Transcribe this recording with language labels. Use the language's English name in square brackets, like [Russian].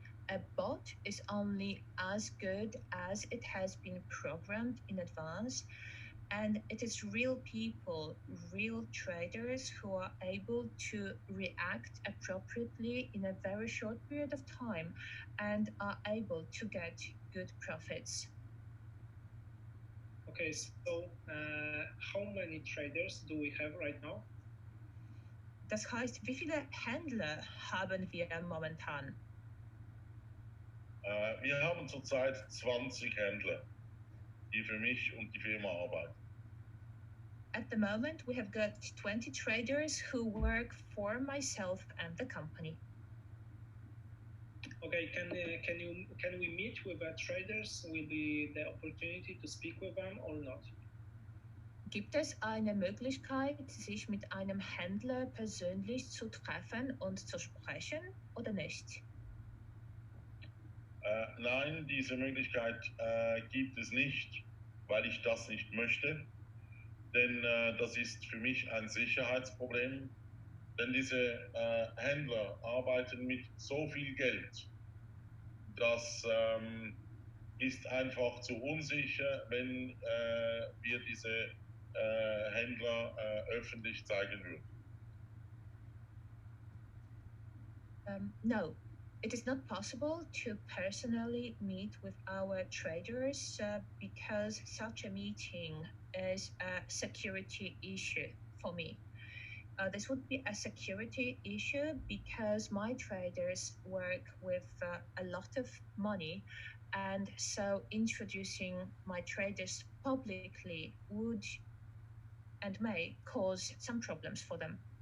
[English] A bot is only as good as it has been programmed in advance, and it is real people, real traders who are able to react appropriately in a very short period of time and are able to get good profits. Okay, so how many traders do we have right now? [German] Das heißt, wie viele Händler haben wir momentan? Wir haben zurzeit 20 Händler, die für mich und die Firma arbeiten. [English] At the moment, we have got 20 traders who work for myself and the company. Okay, can we meet with traders? Will be the opportunity to speak with them or not? [German] Gibt es eine Möglichkeit, sich mit einem Händler persönlich zu treffen und zu sprechen oder nicht? Nein, diese Möglichkeit gibt es nicht, weil ich das nicht möchte. Denn das ist für mich ein Sicherheitsproblem. Denn diese Händler arbeiten mit so viel Geld, das ist einfach zu unsicher, wenn wir diese Händler öffentlich zeigen würden. [English] No, it is not possible to personally meet with our traders because such a meeting is a security issue for me. This would be a security issue because my traders work with a lot of money, and so introducing my traders publicly would and may cause some problems for them.